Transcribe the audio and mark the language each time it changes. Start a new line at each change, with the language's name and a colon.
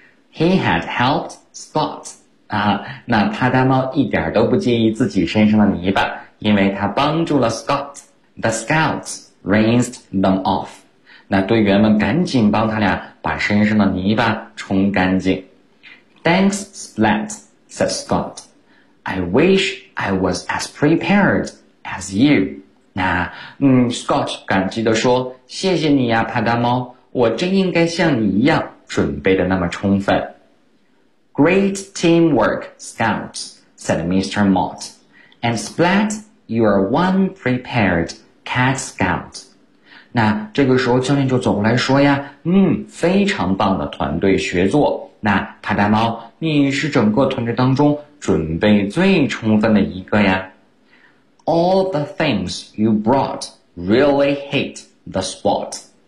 English: He had helped Scott.
Chinese: 那帕达猫一点都不介意自己身上的泥巴，因为他帮助了 Scott.
English: The scouts rinsed them off.
Chinese: 那队员们赶紧帮他俩把身上的泥巴冲干净。
English: Thanks, Splat, said Scott. I wish I was as prepared as you.
Chinese: Scott 感激地说，谢谢你呀，帕达猫，我真应该像你一样准备得那么充分。
English: Great teamwork, scouts, said Mr. Mott. And Splat, you are one prepared cat scout.
Chinese: 那这个时候教练就走过来说呀，非常棒的团队协作。那帕达猫，你是整个团队当中准备最充分的一个呀。
English: All the things you brought really hit the spot.